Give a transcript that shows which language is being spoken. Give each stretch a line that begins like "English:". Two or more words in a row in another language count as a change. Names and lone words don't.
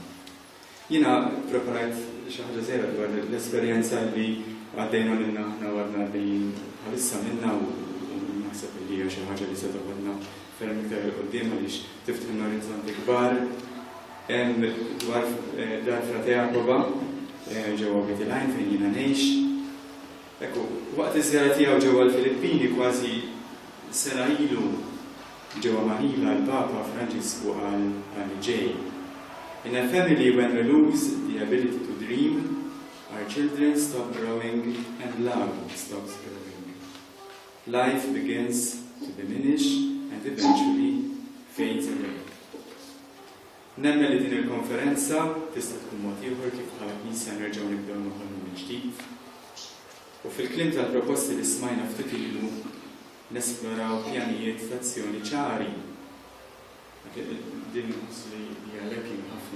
Maltese: Jiena preparat xi ħaġa żgħira dwar l-esperjenza li għaddejna minna aħna għadna li bħalissa minna u naħseb li hija xi ħaġa li se toħodna ferm iktar il-qudiem għaliex tiftaħ orizzonti kbar dwar dar Frate Jakoba ġewwa Bitilajn fejn jiena ngħix. Ekku, waqt iż-żjara tiegħu ġewwa l-Filippini kważi sena ilu ġewwa Manila l-Papa Franġisku qal ġej.
English: In a family when we lose the ability to dream, our children stop growing and love stops growing. Life begins to diminish and eventually fades away.
Maltese: Nemmen li din il-konferenza tista' tkun mod ieħor kif bħala Knisja nerġgħu nibdew noħolmu minn ġdid. U fil-kliem tal-proposti li smajna ftit ilu nesploraw pjanijiet f'azzjoni ċari. Din li għalhekk ħafna.